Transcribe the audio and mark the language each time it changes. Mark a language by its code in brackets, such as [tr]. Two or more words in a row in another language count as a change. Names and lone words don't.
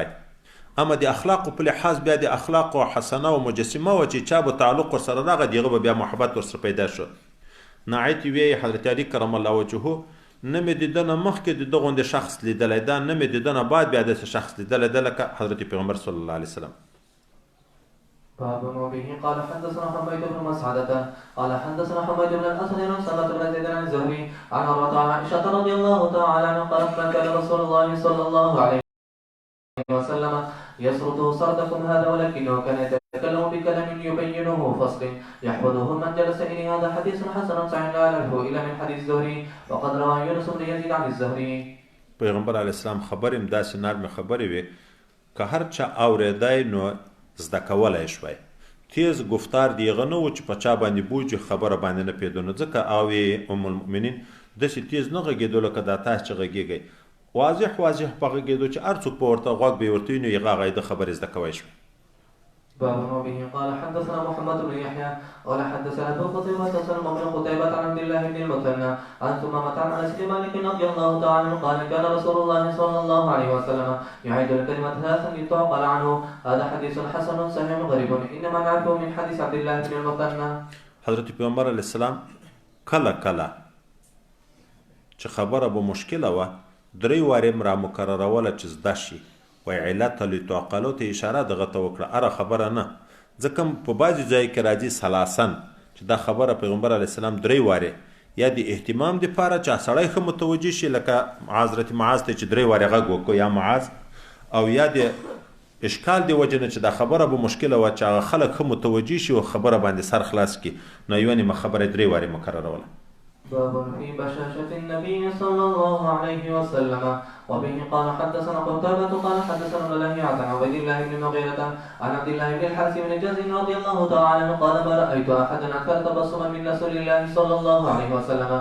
[ps] اما د اخلاقو په لحاظ بیا د اخلاقو حسنه و مجسمه و چې چا به تعلق ورسره راغی د هغه به بیا محبت ورسره پیدا شو. نعیت ویې حضرت علي [ar] کرم الله وجهه [ps] نه مې د ده نه مخکې د ده غوندې شخص لیدلی دا نه مې د ده نه بعد بیا داسې شخص لیدلی ده لکه حضرت پیغمبر [ar] صلی الله علیه وسلم. باب وبه قال حدثنا حميد بن مسعدة قال حدثنا حميد بن الأسد عن سلمة بن زيد عن الزهري عن عروة عن عائشة رضي الله تعالى عنها قالت ما كان رسول الله صلى الله عليه وسلم يسرده سردكم هذا ولكنه كان يتكلم بكلام يبينه فصل يحفظه من جلس إليه. هذا حديث حسن صحيح لا نعرفه إلا من حديث الزهري وقد روى يونس بن يزيد عن الزهري. [ps] پیغمبر [ar] علیه السلام [ps] خبرې هم داسې نرمې خبرې وي که هر چا اورېدی نو زده کولی شوی تیز گفتار د هغه نه و چې په چا باندې بوجي خبره باندې نه پوهېدو نو ځکه او ام المؤمنین داسې تیز نه غږېدو لکه دا تاسو چې غږېږئ واضح په غږېدو چې هر څوک په ورته غوږ به یې ورته وي نو هغه هغه د خبرې زده کوی شوی [ar] باب وبه قال حدثنا محمد بن يحيى قال حدثنا ابو قتيبة سلم بن قتيبة عن عبد الله بن المثنى عن ثمامة عن انس بن مالك رضي الله تعالى عنه قال كان رسول الله صلى الله عليه وسلم يعيد الكلمة ثلاثا لتعقل عنه هذا حديث حسن صحيح غريب انما نعرفه من حديث عبد الله بن المثنى. [ps] حضرت پیغمبر [ar] علیه السلام [ps] کله چې خبره به مشکله وه 3 وارې را مکرروله چې زده شي وای علت لتعقلو ته اشاره دغه ته وکړه اره خبره نه ځکه په بعضې ځای کې راځي سلاسن چې دا خبره پیغمبر [ar] علیه السلام [ps] 3 وارې یا د اهتمام دپاره چې سړی ښه متوجه شي لکه حضرت معاذ ته چې 3 وارې غږ وکړو یا معاذ او یا د اشکال د وجې نه چې دا خبره به مشکله وه چې هغه خلک ښه متوجه شي او خبره باندې سر خلاص کړي نو یوه نیمه خبره 3 وارې مکرروله. [ar] باب في بشاشة النبي صلى الله عليه وسلم وبه قال حدثنا قتيبة قال حدثنا لهيعة عن عبيد الله بن المغيرة عن عبد الله بن الحارث بن جزء رضي الله تعالى عنه قال ما رأيت أحدا أكثر تبسما من رسول الله صلى الله عليه وسلم.